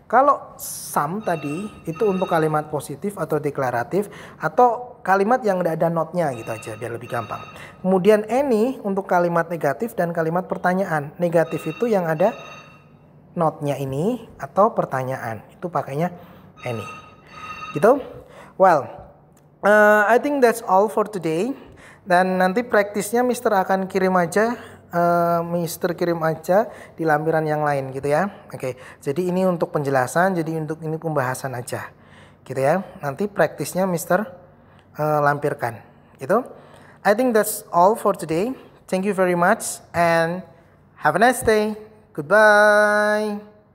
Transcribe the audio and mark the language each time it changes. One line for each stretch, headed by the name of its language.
Indonesian: Kalau some tadi itu untuk kalimat positif atau deklaratif atau kalimat yang tidak ada notnya gitu aja biar lebih gampang. Kemudian any untuk kalimat negatif dan kalimat pertanyaan. Negatif itu yang ada notnya ini atau pertanyaan. Itu pakainya any. Gitu?
English: Well, I think that's all for today.
Indonesian: Dan nanti praktisnya Mister akan kirim aja. Mister kirim aja di lampiran yang lain gitu ya. Oke, jadi ini untuk penjelasan, jadi untuk ini pembahasan aja gitu ya. Nanti praktisnya Mister lampirkan gitu.
English: I think that's all for today. Thank you very much and have a nice day. Goodbye.